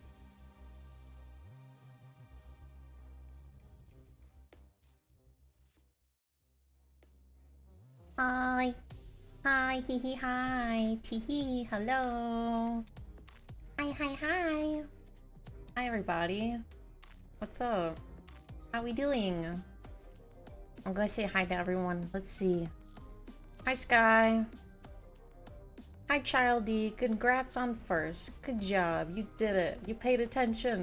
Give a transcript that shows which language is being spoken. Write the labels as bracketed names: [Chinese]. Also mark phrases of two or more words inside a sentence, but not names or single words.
[English] Hi. Hi, hee hee, hi. Tee hee, hello. Hi, hi, hi. Hi, everybody. What's up? How we doing? I'm gonna say hi to everyone. Let's see. Hi, Sky. Hi, Childy. Congrats on first. Good job. You did it. You paid attention.